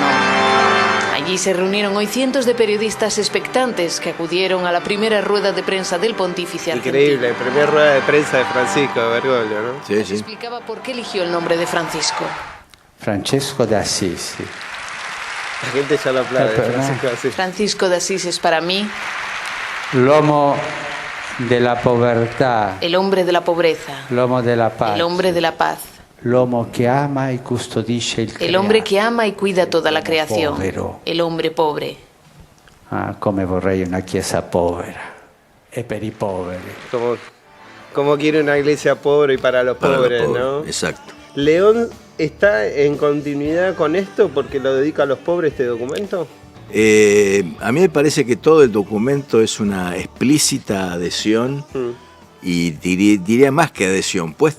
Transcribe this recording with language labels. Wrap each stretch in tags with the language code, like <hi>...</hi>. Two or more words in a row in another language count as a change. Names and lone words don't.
<es>Allí se reunieron hoy cientos de periodistas expectantes que acudieron a la primera rueda de prensa del pontífice argentino. Increíble, primera rueda de prensa de Francisco de Bergoglio, ¿no? Sí, sí. Explicaba por qué eligió el nombre de Francisco. Francesco de Assisi. La gente ya lo aplaude, Francisco de Asís. Francisco de Asís es para mí</es> <it>l'uomo della povertà,</it> <es>el hombre de la pobreza,</es> <it>l'uomo della paz,</it> <es>el hombre de la paz,</es> <it>l'uomo che ama e custodisce il</it> <es>el hombre que ama y cuida toda la creación,</es> <it>povero.</it> <es>El hombre pobre.</es> <it>Come vorrei una chiesa povera e per i poveri.</it> <es>Como quiere una iglesia pobre y para los pobres, ¿no? Exacto. León está en continuidad con esto porque lo dedica a los pobres este documento. A mí me parece que todo el documento es una explícita adhesión y diría más que adhesión, puesta</es>